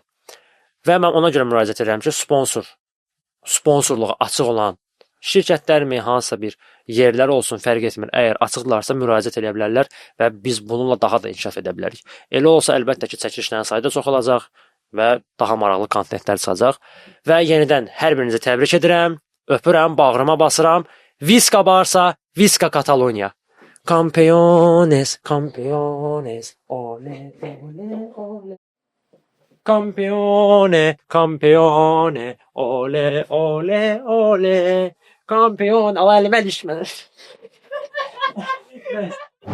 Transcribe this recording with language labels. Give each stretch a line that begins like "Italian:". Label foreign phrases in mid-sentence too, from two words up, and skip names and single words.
Azerbaijani: Və mən ona görə müraciət edirəm ki, sponsorluğa açıq olan şirkətlərmi, hansısa bir yerləri olsun, fərq etmir. Əgər açıqlarsa müraciət edə bilərlər və biz bununla daha da inkişaf edə bilərik. Elə olsa, əlbəttə ki, çəkilişlərin sayı da çox olacaq və daha maraqlı kontentlər çıxacaq. Və yenidən hər birinizi təbrik edirəm, öpürəm, bağrıma basıram.
Catalan: Viska Barça, Viska Kataloniya.
Spanish: Campeones, campeones, ole, ole, ole. Campione, campione, ole, ole, ole.
Azerbaijani: Campione. Allah elime düşmedi.